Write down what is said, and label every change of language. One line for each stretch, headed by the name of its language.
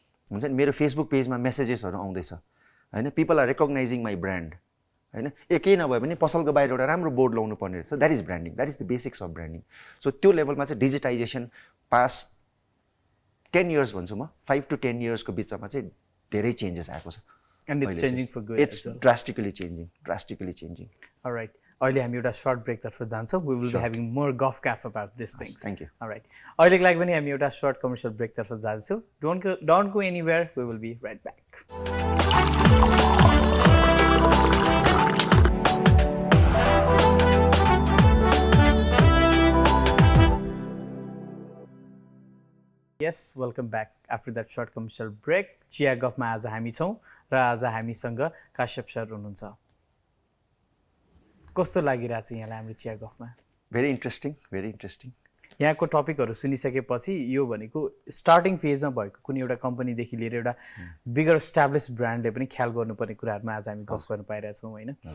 Nepali: हुन्छ नि मेरो फेसबुक पेजमा मेसेजेसहरू आउँदैछ होइन
English: people are recognising my brand
Nepali: होइन केही नभए पनि पसलको बाहिर एउटा राम्रो बोर्ड लाउनु पर्ने रहेछ
English: that is branding that is the basics of branding
Nepali: so त्यो लेभलमा चाहिँ
English: digitisation past 10 years
Nepali: भन्छु म 5 to 10 इयर्सको बिचमा चाहिँ धेरै चेन्जेस आएको छ
English: And it's changing for good. It's drastically changing. All right.
Nepali: अहिले हामी एउटा short break तर्फ जान्छौँ.
English: We will be having more Guff Cafe about these things. Thank you. All right.
Nepali: अहिलेको लागि पनि हामी एउटा short commercial break तर्फ जान्छौँ.
English: Don't go anywhere. We will be right back. Yes, welcome back after that short commercial break.
Nepali: चिया गफमा आज हामी छौँ र आज हामीसँग काश्यप सर हुनुहुन्छ. कस्तो लागिरहेछ यहाँलाई हाम्रो चिया गफमा?
English: Very interesting.
Nepali: यहाँको टपिकहरू सुनिसकेपछि यो भनेको स्टार्टिङ फेजमा भएको कुनै एउटा कम्पनीदेखि लिएर एउटा बिगर इस्टाब्लिस ब्रान्डले पनि ख्याल गर्नुपर्ने कुराहरूमा आज हामी गफ गर्न पाइरहेछौँ होइन.